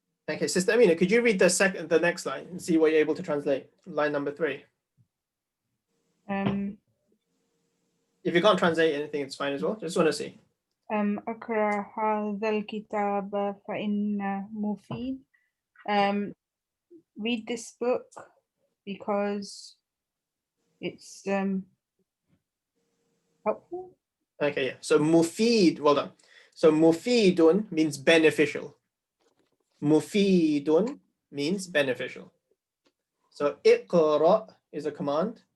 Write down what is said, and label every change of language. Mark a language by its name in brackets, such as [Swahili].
[English] Okay, Sister Amina, could you read the next line and see what you're able to translate? Line number 3. If you can't translate anything, it's fine as well. Just want to see. [Arabic] أقرأ هذا الكتاب فإنه مفيد. [English] Read this book because it's helpful. Okay, yeah. So mufid, well done. So mufidun means beneficial. Mufidun means beneficial. So iqra is a command.